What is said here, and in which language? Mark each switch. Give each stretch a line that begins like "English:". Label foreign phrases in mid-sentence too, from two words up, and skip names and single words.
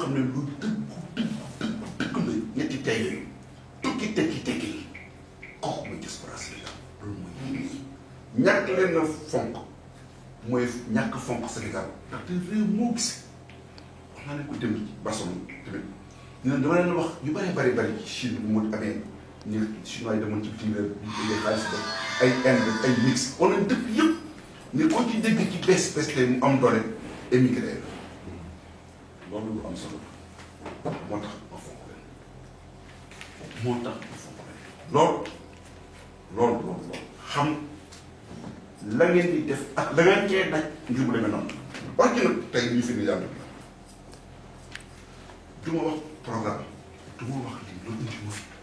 Wolof: xam ne lu dëgg la ñetti tey yooyu tukki tekki kooku mooy diaspora Sénégal loolu mooy ñàkk leen na fonk mooy ñàkk fonk Sénégal ndaxte réew moo gis wax naa leen ko dem ci Barcelone tamit ñu ne dama leen wax yu bari ci Chine bu mu amee ñu chinois yi demoon ci bitim réew ñu déggee xaalis ba ay Inde ay mix on a dëkk yëpp ne koo ci dégg ci bees tey mu am doole émigré la loolu lu am solo moo tax ma fonk leen loolu xam la ngeen di def ak la ngeen cee daj ngir mu demee noonu wax ji nag tey ñu fi ni yàlla du ma wax programme du ma wax lii loolu indi ma fi